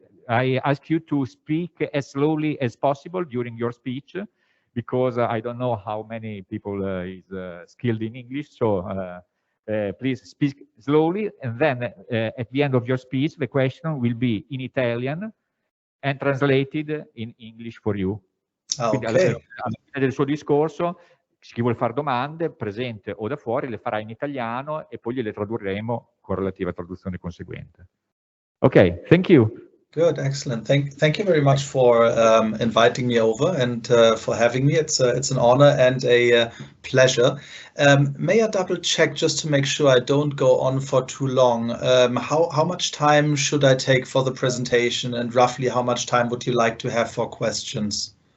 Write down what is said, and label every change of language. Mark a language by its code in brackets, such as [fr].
[en] I ask you to speak as slowly as possible during your speech, because I don't know how many people is skilled in English. So please speak slowly, and then at the end of your speech, the question will be in Italian and translated in English for you. [it] Quindi alla fine del suo discorso, chi vuole fare domande, presente o da fuori, le farà in italiano e poi gliele tradurremo con relativa traduzione conseguente. [en] Ok, thank you. Good, excellent. Thank you very much for inviting me over and for having me. It's an honor and a pleasure. May I double check just to make sure I don't go on for too long? How much time should I take for the presentation, and roughly how much time would you like to have for questions?